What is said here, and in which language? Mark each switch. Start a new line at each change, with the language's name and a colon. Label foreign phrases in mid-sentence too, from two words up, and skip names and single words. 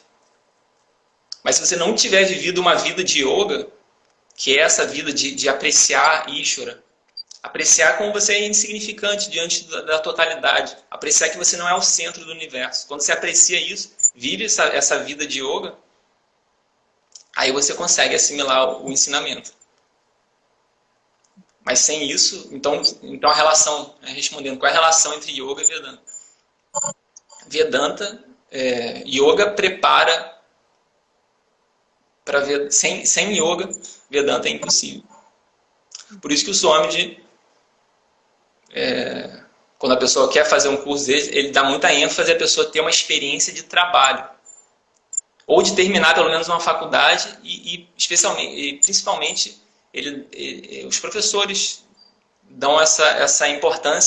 Portuguese: Mas se você não tiver vivido uma vida de yoga, que é essa vida de apreciar Ishvara, apreciar como você é insignificante diante da totalidade, apreciar que você não é o centro do universo. Quando você aprecia isso, vive essa vida de yoga, aí você consegue assimilar o ensinamento. Mas sem isso, então a relação, respondendo, qual é a relação entre yoga e Vedanta? Vedanta, yoga prepara para ver. Sem yoga, Vedanta é impossível. Por isso que o Swamiji, quando a pessoa quer fazer um curso dele, ele dá muita ênfase a pessoa ter uma experiência de trabalho. Ou de terminar pelo menos uma faculdade principalmente os professores dão essa importância.